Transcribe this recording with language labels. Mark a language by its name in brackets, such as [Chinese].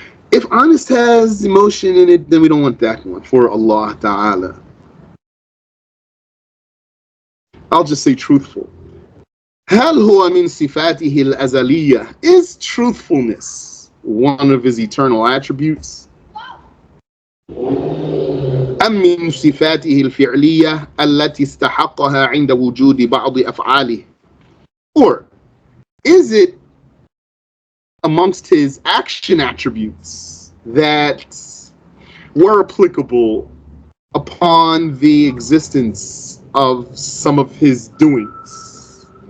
[English] If honest has emotion in it, then we don't want that one for Allah Ta'ala. I'll just say truthful. [Arabic] هل هو من صفاته الأزلية? [English] Is truthfulness one of his eternal attributes? [Arabic] أم من صفاته الفعلية التي استحقها عند وجود بعض أفعاله? [English] Or is it amongst his action attributes that were applicable upon the existence of some of his doings?